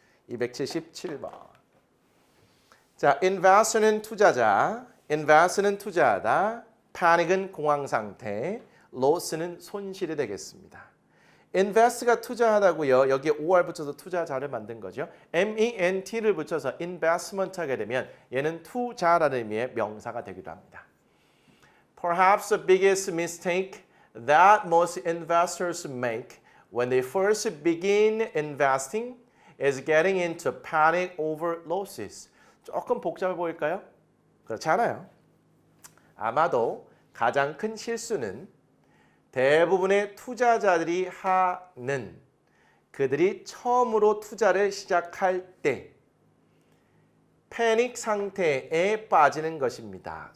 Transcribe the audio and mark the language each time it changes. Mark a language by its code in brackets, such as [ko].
[ko] 277번. 자, invest는 투자자, invest는 투자하다, panic은 공황 상태, loss는 손실이 되겠습니다. invest가 투자하다고요. 여기에 or 붙여서 투자자를 만든 거죠. ment를 붙여서 investment 하게 되면 얘는 투자라는 의미의 명사가 되기도 합니다. [en] Perhaps the biggest mistake that most investors make when they first begin investing is getting into panic over losses. [ko] 조금 복잡해 보일까요? 그렇지 않아요. 아마도 가장 큰 실수는 대부분의 투자자들이 하는 그들이 처음으로 투자를 시작할 때 패닉 상태에 빠지는 것입니다.